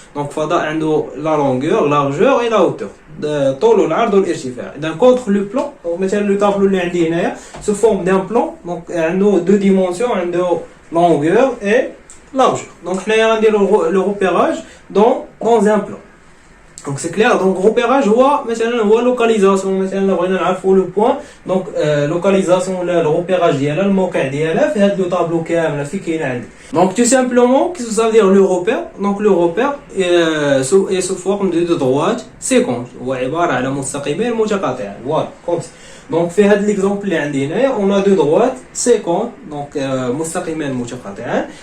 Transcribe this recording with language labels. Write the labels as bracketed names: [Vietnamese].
[French] Donc [Arabic] فضاء عنده [French] la longueur, largeur et la hauteur. [Arabic] طول والعرض والارتفاع. [French] إذا contre le plan, donc مثلا le tableau [Arabic] اللي عندي هنايا [French] se forme d'un plan, donc عنده deux dimensions, عنده longueur et largeur. Donc [Arabic] حنايا غنديرو [French] le repérage dans un plan. Donc c'est clair. [Arabic] Donc repérage هو مثلا هو localisation مثلا بغينا نعرفوا [French] le point donc localisation [Arabic] ولا le repérage ديالها الموقع ديالها في هذا [French] لو طابلو [Arabic] كامله في كاين عندي. [French] Donc tout simplement qu'est-ce que ça veut dire le repère? Donc le repère est sous forme de droite séquente [Arabic] هو عباره على مستقيمين متقاطعين. [French] Voilà comme ça. Donc [Arabic] في هذا [French] l'exemple [Arabic] اللي عندي هنايا [French] on a deux droites séquentes donc [Arabic] مستقيمين متقاطعين.